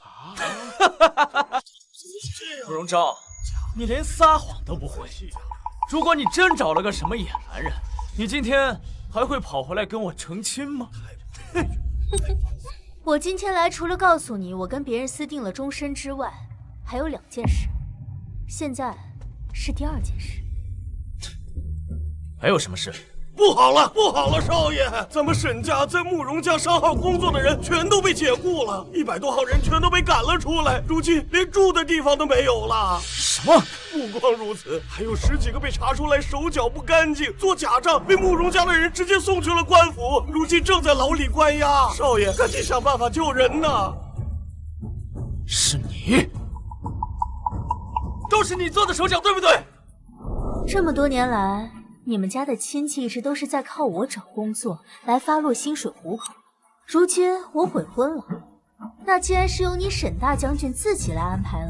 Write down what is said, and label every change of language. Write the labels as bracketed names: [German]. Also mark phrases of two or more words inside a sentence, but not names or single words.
[Chinese] 慕容昭，你連撒謊都不會。如果你真找了個什麼野男人，你今天還會跑回來跟我成親嗎？我今天來除了告訴你我跟別人私定了終身之外，還有2件事。現在是第2件事。還有什麼事？不好了，不好了，少爺！咱們沈家在慕容家商號工作的人全都被解雇了，100多號人全都被趕了出來，如今連住的地方都沒有了。什麼？不光如此，還有10幾個被查出來手腳不乾淨，做假賬，被慕容家的人直接送去了官府，如今正在牢裡關押。少爺，趕緊想辦法救人吶！是你？都是你做的手腳，對不對？這麼多年來，你們家的親戚一直都是在靠我找工作來發落薪水糊口，如今我悔婚了，那既然是由你沈大將軍自己來安排了，